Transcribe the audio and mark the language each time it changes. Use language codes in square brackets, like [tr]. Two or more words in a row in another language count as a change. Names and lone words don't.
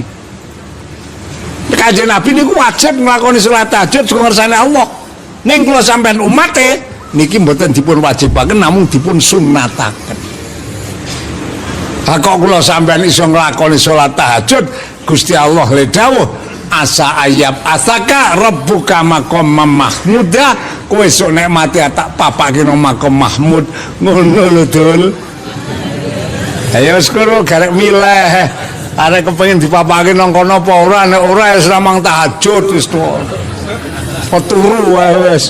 [jv] Kanjeng Nabi niku wajib nglakoni salat tahajud saka ngersane Allah. Ning kula sampean umate niki mboten dipun wajibaken namung dipun sunataken. Ha kok kula sampean iso nglakoni salat tahajud Gusti Allah le dawuh [ar] عسى أن يبعثك ربك مقاما محمودا [jv] kowe sok nek mati tak papake nang makom Mahmud ngono lho Dul. Ayo wis kono garek milih arek kepengin dipapake nang kono apa ora nek ora wis ramang tahajud wis turu wae wis.